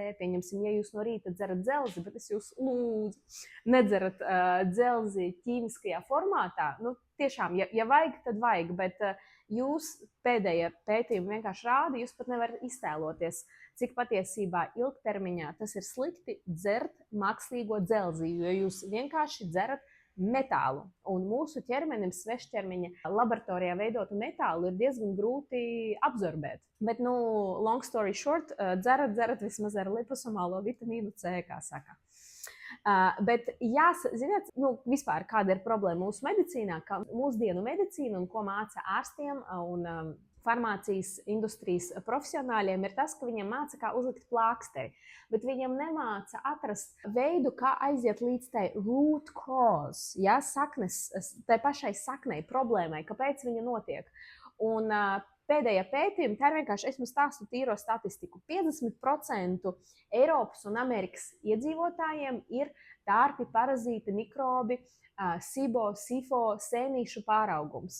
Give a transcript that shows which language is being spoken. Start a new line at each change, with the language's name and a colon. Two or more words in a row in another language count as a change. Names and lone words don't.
Latvian: Pieņemsim, ja jūs no rīta dzerat dzelzi, bet es jūs lūdzu, nedzerat dzelzi ķīmiskajā formātā, tiešām, ja vajag, tad vajag, bet jūs pēdējie pētījumi vienkārši rāda, jūs pat nevarat iztēloties, cik patiesībā ilgtermiņā tas ir slikti dzert mākslīgo dzelzi, jo jūs vienkārši dzerat metālu. Un mūsu ķermenim, svešķermeņa laboratorijā veidotu metālu ir diezgan grūti absorbēt. Bet,
English: long story short,
Latvian: dzerat vismaz ar liposomālo vitamīnu C, kā saka. Bet ziniet, vispār kāda ir problēma mūsu medicīnā, ka mūsdienu medicīna un ko māca ārstiem un farmācijas industrijas profesionāļiem ir tas, ka viņiem māca, kā uzlikt plāksteri, bet viņiem nemāca atrast veidu, kā aiziet līdz tai
English: root cause,
Latvian: tai pašai saknei, problēmai, kāpēc viņa notiek. Un pēdējā pētījuma, tā ir vienkārši, es jums stāstu tīro statistiku, 50% Eiropas un Amerikas iedzīvotājiem ir tārpi, parazīti, mikrobi, SIBO, SIFO, sēnīšu pāraugums.